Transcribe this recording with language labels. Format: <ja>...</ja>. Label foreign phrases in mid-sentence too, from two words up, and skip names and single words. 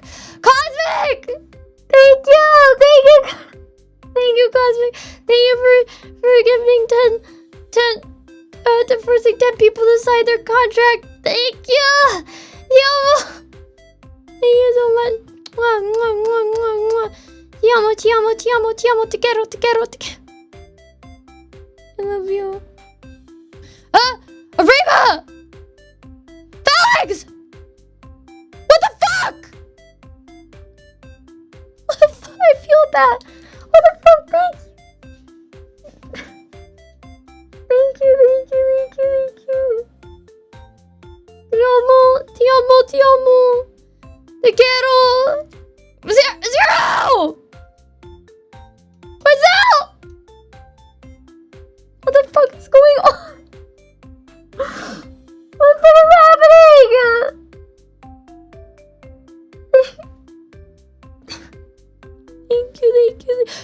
<en>Cosmic! Thank you! Thank you! Thank you, Cosmic. Thank you for giving 10 forcing 10 people to sign their contract. Thank you! Thank you so much. Mwah, mwah, mwah, mwah, mwah.</en> <it>Ti amo, ti amo, ti amo, ti amo,</it> <es>te quiero, te quiero, te quiero.</es> <en>I love you. Arriba! Felix! What the fuck? What the fuck? I feel bad. What the fuck? Thank you, thank you, thank you, thank you.</en> <it>Ti amo, ti amo, ti amo.</it> <es>Te quiero.</es> <en>Zero! What's out? What the fuck is going on? What the fuck is happening? Thank you, thank you.</en>